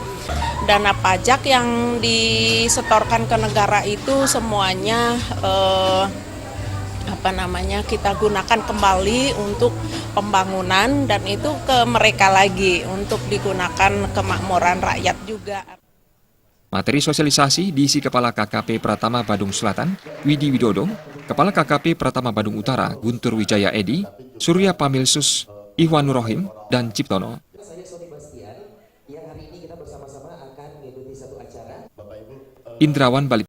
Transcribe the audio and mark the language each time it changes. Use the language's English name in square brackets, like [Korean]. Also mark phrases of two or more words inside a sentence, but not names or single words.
[Indonesian] Dana pajak yang disetorkan ke negara itu semuanya kita gunakan kembali untuk pembangunan, dan itu ke mereka lagi untuk digunakan kemakmuran rakyat juga. Materi sosialisasi diisi Kepala KKP Pratama Badung Selatan, Widi Widodo, Kepala KKP Pratama Badung Utara, Guntur Wijaya Edi, Surya Pamilsus, Ihwan Nurohim, dan Ciptono. Indrawan Bali.